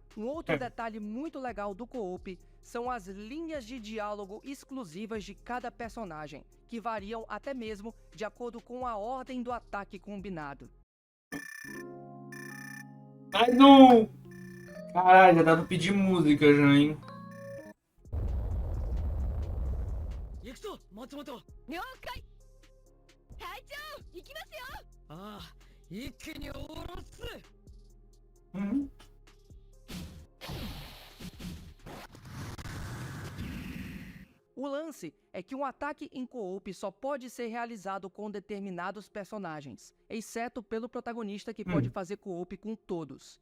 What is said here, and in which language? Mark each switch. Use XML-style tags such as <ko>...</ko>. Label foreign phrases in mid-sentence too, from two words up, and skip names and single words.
<pt>Um outro detalhe muito legal do co-op são as linhas de diálogo exclusivas de cada personagem, que variam até mesmo de acordo com a ordem do ataque combinado. Mais um! Caralho, já dá pra pedir música já, hein?</pt> <ja>行くぞ松本。了解隊長行きますよああ一気に下ろす。 Uhum.</ja> <pt>O lance é que um ataque em co-op só pode ser realizado com determinados personagens, exceto pelo protagonista que pode fazer co-op com todos.</pt>